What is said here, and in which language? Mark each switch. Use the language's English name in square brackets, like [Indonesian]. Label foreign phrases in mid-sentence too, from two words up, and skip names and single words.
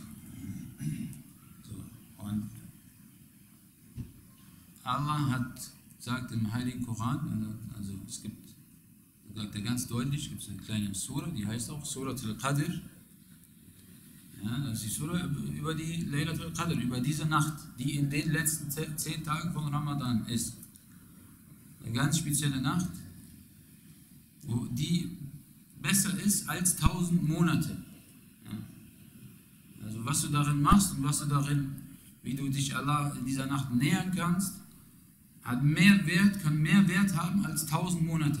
[German] So, und Allah sagt im Heiligen Koran, also es gibt, sagt er ganz deutlich, gibt es eine kleine Surah, die heißt auch Surat al-Qadr. Ja, das ist die Surah über die Laylat al-Qadr, über diese Nacht, die in den letzten 10 Tagen von Ramadan ist. Eine ganz spezielle Nacht, wo die besser ist als 1000 Monate. Ja. Also was du darin machst und was du darin, wie du dich Allah in dieser Nacht nähern kannst, hat mehr Wert, kann mehr Wert haben als 1000 Monate.